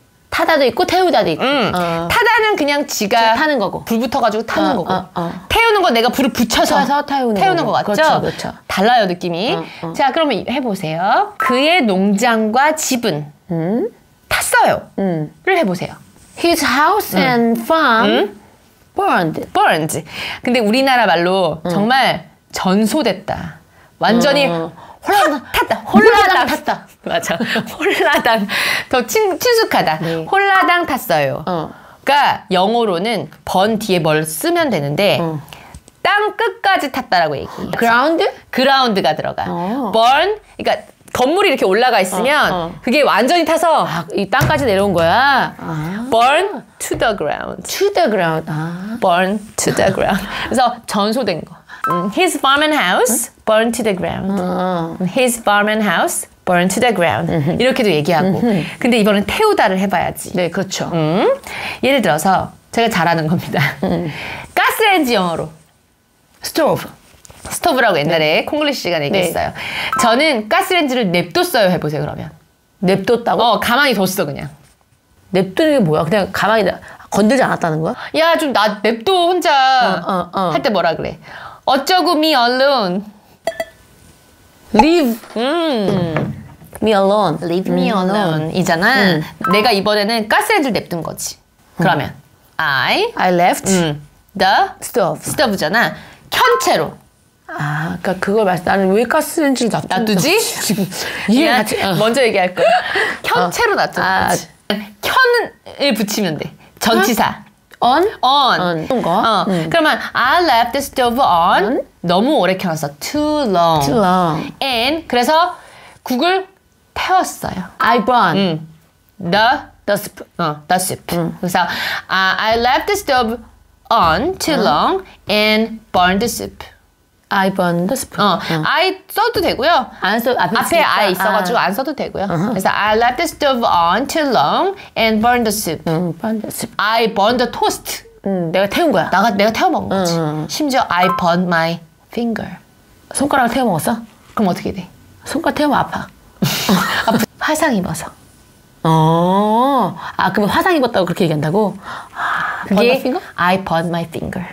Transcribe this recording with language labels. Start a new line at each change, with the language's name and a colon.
Korean: 타다도 있고 태우다도 있고. 타다는 그냥 지가 타는 거고. 불 붙어가지고 타는 거고. 태우는 건 내가 불을 붙여서 태우는 거 같죠? 그렇죠. 달라요 느낌이. 자 그러면 해보세요. 그의 농장과 집은 탔어요. 를 해보세요.
English: His house and farm burned.
Korean: 근데 우리나라 말로 정말 전소됐다. 완전히 홀라당 탔다. 맞아. 홀라당. 더 친숙하다. 네. 홀라당 탔어요. 그러니까 영어로는 번 뒤에 뭘 쓰면 되는데 땅 끝까지 탔다라고 얘기해요. 그라운드가 들어가. burn. 그러니까 건물이 이렇게 올라가 있으면 그게 완전히 타서 이 땅까지 내려온 거야.
English: burn to the ground. burn to the ground.
Korean: 그래서 전소된 거.
English: His farm and house burned to the ground. His farm and house burned to the ground.
Korean: 이렇게도 얘기하고. 근데 이번엔 태우다를 해봐야지. 네, 그렇죠. 예를 들어서 제가 잘하는 겁니다. 가스레인지 영어로 스토브라고 옛날에 콩글리시 시간에 얘기했어요. 저는 가스레인지를 냅뒀어요 해보세요 그러면. 냅뒀다고? 가만히 뒀어 그냥. 냅두는 게 뭐야? 그냥 가만히 건들지 않았다는 거야? 야 좀 나 냅둬 혼자 할 때 뭐라 그래? 어쩌고
English: me alone. Leave me alone. Leave me alone 이잖아.
Korean: 내가 이번에는 가스레인지를 냅둔 거지. 그러면 I
English: left the stove잖아.
Korean: 켠 채로. 그러니까 그걸 나는 왜 가스레인지를 놔두지? 지금 이해 같이 먼저 얘기할 거야. 켠 채로 놔둔 거지. 켠을 붙이면 돼. 전치사.
English: on.
Korean: 그러면
English: I left the stove on.
Korean: 너무 오래 켜놨어.
English: Too long.
Korean: And 그래서 국을 태웠어요.
English: I burned the soup.
Korean: 그래서
English: I left the stove on too long and burned the soup. I burned the soup.
Korean: I 써도 되고요. 앞에 I 있어가지고 안 써도 되고요. 그래서
English: I left the stove on too long and burned the soup. I burned the toast.
Korean: 내가 태운 거야. 내가 태워 먹은 거지. 심지어
English: I burned my finger.
Korean: 손가락을 태워 먹었어? 그럼 어떻게 돼? 손가락 태우면 아파. 화상 입어서. 그러면 화상 입었다고 그렇게 얘기한다고? 그게
English: I burned my finger.